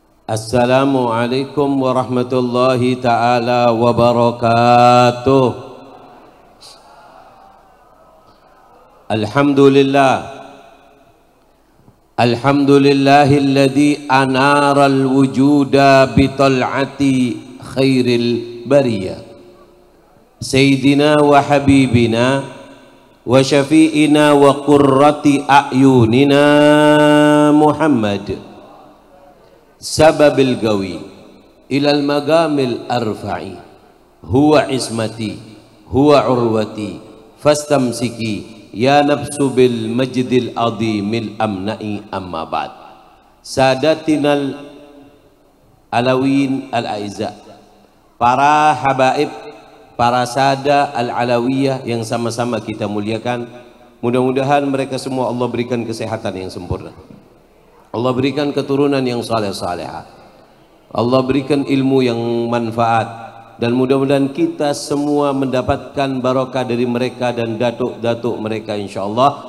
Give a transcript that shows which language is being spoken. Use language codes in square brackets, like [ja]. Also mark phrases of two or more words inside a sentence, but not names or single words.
[ar] السلام عليكم ورحمة الله تعالى وبركاته. الحمد لله الذي أنار الوجود بطلعة خير البرية سيدنا وحبيبنا وشفيعنا وقرة أعيننا محمد سبب الغوث إلى المقام الأرفع هو عصمتي هو عروتي فاستمسك يا نفس بالمجد العظيم الأمنع أما بعد. سادتنا العلويين الأعزاء, [id] para habaib, para [ar] السادة العلوية [id] yang sama-sama kita muliakan, mudah-mudahan mereka semua Allah berikan kesehatan yang sempurna, Allah berikan keturunan yang saleh-salehah, Allah berikan ilmu yang manfaat, dan mudah-mudahan kita semua mendapatkan barokah dari mereka dan datuk-datuk mereka insyaallah.